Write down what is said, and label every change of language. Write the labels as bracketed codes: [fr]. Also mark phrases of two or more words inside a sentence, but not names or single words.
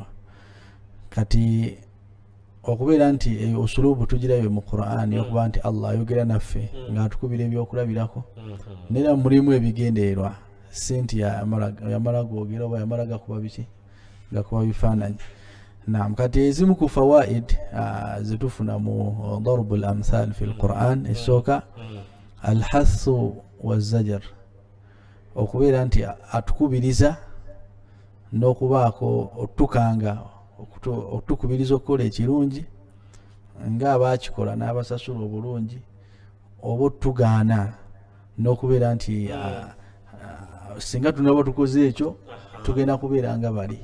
[lg] Kati okubeera nti usulubu tugirayo mu Qur'an okuba nti Allah ayogera naffe ng'atukubira ebyokulabirako nera mulimu ebigendeerwa, si nti yamala gwogera oba yamala gakuba biki gakuba bifaananyi. Kati ezimu ku fawaid zetufuna mu [ar] ضرب الأمثال في القرآن [lg] esooka [ar] الحث والزجر, [lg] okubeera nti atukubiriza n'okubaako otukanga otukubiriza okukola ekirungi ng'abaakikola n'abasasula obulungi, oba otugaana n'okubeera nti singa tunaba tukoze ekyo tugenda kubeera nga bali.